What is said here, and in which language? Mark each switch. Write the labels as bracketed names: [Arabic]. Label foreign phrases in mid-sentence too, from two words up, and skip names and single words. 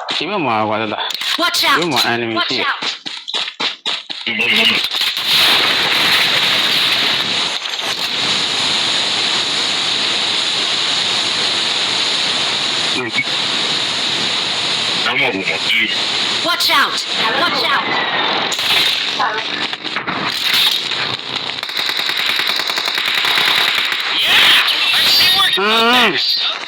[Burmese] ဘက်မှာကွာတတာ [English] Watch [Burmese] ဒီဘက်မှာ [English] out! enemy Watch [Burmese] ရှိ [English] out! [Burmese] ဒီမှာနော်အမေဘူးမကြည့် [English] Watch out! Watch out! Yeah! I see where you got this.